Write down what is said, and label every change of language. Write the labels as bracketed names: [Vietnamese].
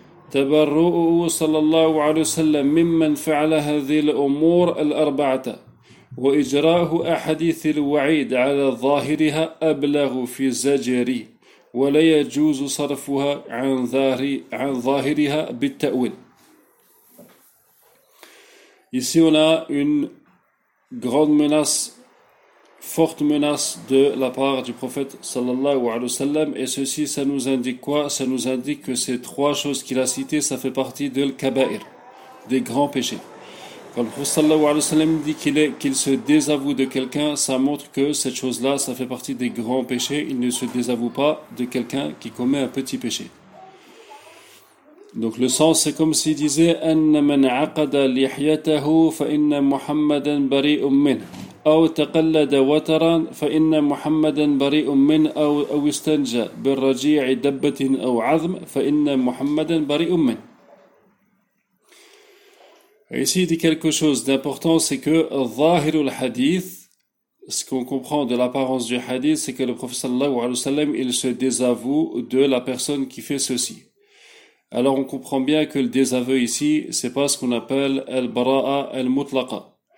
[Arabic] تبرؤه صلى الله عليه وسلم ممن فعل هذه الأمور الأربعة وإجراءه أحاديث الوعيد على ظاهرها أبلغ في زجري ولا يجوز صرفها عن ظاهرها بالتأويل. [French] Ici on a une grande menace, forte menace de la part du prophète sallallahu alayhi wa sallam, et ceci, ça nous indique quoi? Ça nous indique que ces trois choses qu'il a citées, ça fait partie de l'kaba'ir, des grands péchés. Quand le prophète sallallahu alayhi wa sallam dit qu'il se désavoue de quelqu'un, ça montre que cette chose-là, ça fait partie des grands péchés. Il ne se désavoue pas de quelqu'un qui commet un petit péché. Donc le sens, c'est comme s'il disait [Arabic] anna man 'aqada lihyatahu fa inna Muhammadan bari'un min. أو تقلد وترا فإن محمدا بريء من أو استنجى بالرجيع دبة أو عظم فإن محمدا بريء من. [French] Ici, il dit quelque chose d'important, c'est que [Arabic] ظاهر الحديث, [French] ce qu'on comprend de l'apparence du hadith, c'est que le prophète sallallahu alayhi wa sallam, il se désavoue de la personne qui fait ceci. Alors on comprend bien que le désaveu ici, c'est pas ce qu'on appelle al-bara'a al-mutlaqa.